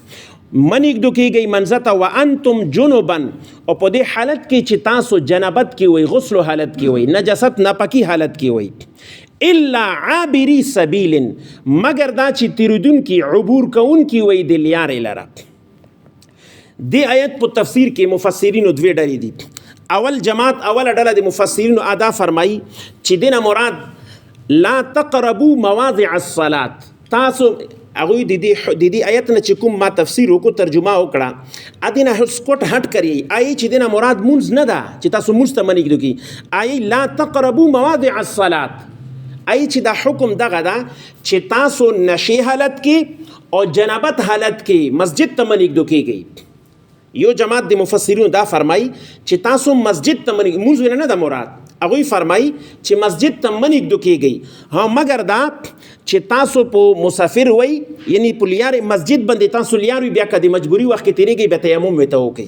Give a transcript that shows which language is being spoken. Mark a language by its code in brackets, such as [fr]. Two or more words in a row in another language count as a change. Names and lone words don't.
[ps] مه نږدې کېږئ منځ ته [ar] وانتم جنبا، [ps] او په دې حالت کې چې تاسو جنابت کې وئ، غسل حالت کې وئ، نجاست ناپاکي حالت کې وئ، [ar] الا عابری سبیل، [ps] مگر دا چې تیریدونکي عبور کوونکي وئ د لیارې لره. دې آیت په تفسیر کې مفسرینو دوې ډلې دي. اول جماعت، اوله ډله د مفسرینو ادا فرمایي چې دینه مراد [ar] لا تقربوا مواضع الصلاة. [ps] تاسو هغوی د دې آیت نه چې کوم ما تفسیر وکړو، ترجمه وکړه، ادینه سکوټ هټ کړئ، آیې چې دینه مراد مونځ نه ده چې تاسو مونځ ته مه نږدې کړئ، آیې [ar] لا تقربوا مواضع الصلاة، [ps] آیې چې دا حکم دغه ده چې تاسو نشې حالت کې او جنابت حالت کې مسجد ته مه نږدې کېږئ. یو جماعت د مفسرینو دا فرمایي چې تاسو مسجد ته مونځ نه ده مراد، هغوی فرمایي چې مسجد ته مه نږدې کېږئ، ها مګر دا چې تاسو په مسافر وئ، یعنی په لیارې مسجد باندې تاسو لیار وي، بیا که د مجبوري وخت کې تېرېږئ بیا تیمم ورته وکړئ.